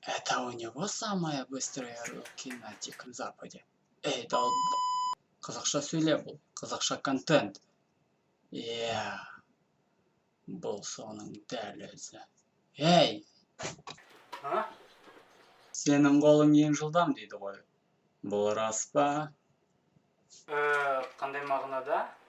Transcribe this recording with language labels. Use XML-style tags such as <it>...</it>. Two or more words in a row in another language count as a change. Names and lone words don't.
<ru>Это у него самая быстрая руки на Диком Западе. Эй,</ru> <kk>долб... Қазақша сөйле бұл. Қазақша контент. Иә. Бұл соның дәл өзі. Ей! А? Сенің қолың ең жылдам дейді ғой. Бұл рас па? Қандай мағынада?</kk>